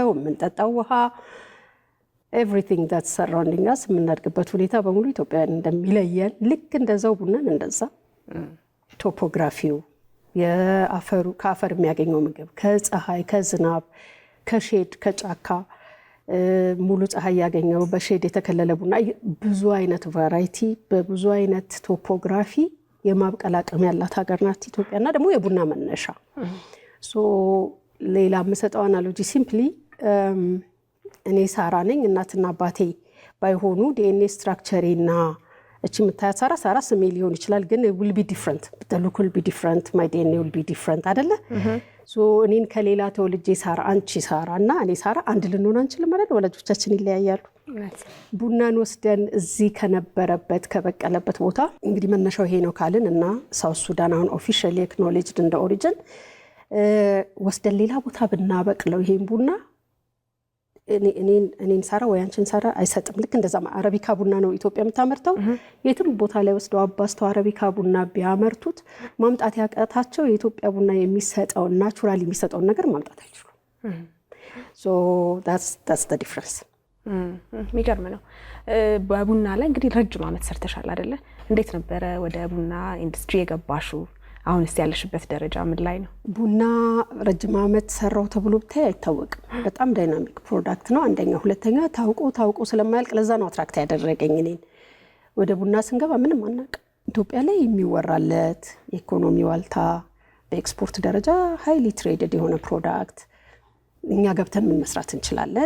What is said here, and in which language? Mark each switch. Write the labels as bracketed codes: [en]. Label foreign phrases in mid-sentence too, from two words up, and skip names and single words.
[am] የምንጠጣው ውሃ [en] everything that's surrounding as [am] የምናድግበት ሁኔታ በሙሉ ኢትዮጵያውያን እንደሚለየን ልክ እንደዛው ቡናን እንደዛ ቶፖግራፊው ከአፈር የሚያገኘው ምግብ ከፀሐይ ከዝናብ ከሼድ ከጫካ ሙሉ ፀሐይ ያገኘው በሼድ የተከለለ ቡና ብዙ አይነት ቫራይቲ በብዙ አይነት ቶፖግራፊ የማብቀል አቅም ያላት ሀገር ናት ኢትዮጵያና ደግሞ የቡና መነሻ። ሌላ የምሰጠው አናሎጂ ሲምፕሊ እኔ ሳራ ነኝ፣ እናትና አባቴ ባይሆኑ ዲኤንኤ ስትራክቸሬና እቺ የምታያት ሳራ ስሜ ሊሆን ይችላል፣ ግን [en] will be different, the look will be different, my DNA will be different [am] አይደለ? እኔን ከሌላ ተወልጄ ሳራ አንቺ ሳራ እና እኔ ሳራ አንድ ልንሆን አንችልም ማለት ወላጆቻችን ይለያያሉ። ቡናን ወስደን እዚህ ከነበረበት ከበቀለበት ቦታ እንግዲህ መነሻው ይሄ ነው ካልን እና ሳውት ሱዳን አሁን [en] officially acknowledged [am] እንደ ኦሪጅን ወስደን ሌላ ቦታ ብናበቅለው ይሄን ቡና እኔን ሳራ ወይ አንቺን ሳራ አይሰጥም። ልክ እንደዛ አረቢካ ቡና ነው ኢትዮጵያ የምታመርተው። የትም ቦታ ላይ ወስደው አባስተው አረቢካ ቡና ቢያመርቱት ማምጣት ያቃታቸው የኢትዮጵያ ቡና የሚሰጠውን ናቹራል የሚሰጠውን ነገር ማምጣት አይችሉም። [en] that's the difference። [am] የሚገርም ነው። በቡና ላይ እንግዲህ ረጅም ዓመት ሰርተሻል አይደለ? እንዴት ነበረ ወደ ቡና ኢንዱስትሪ የገባሽው? አሁንስ ያለሽበት ደረጃ ምን ላይ ነው? ቡና ረጅም ዓመት ሰራው ተብሎ ብታይ አይታወቅም። በጣም [en] dynamic product [am] ነው አንደኛ። ሁለተኛ ታውቆ ስለማያልቅ ለዛ ነው አትራክት ያደረገኝ እኔን። ወደ ቡና ስንገባ ምንም አናውቅም። ኢትዮጵያ ላይ የሚወራለት የኢኮኖሚ ዋልታ በኤክስፖርት ደረጃ [en] highly traded [am] የሆነ ፕሮዳክት እኛ ገብተን ምን መስራት እንችላለን?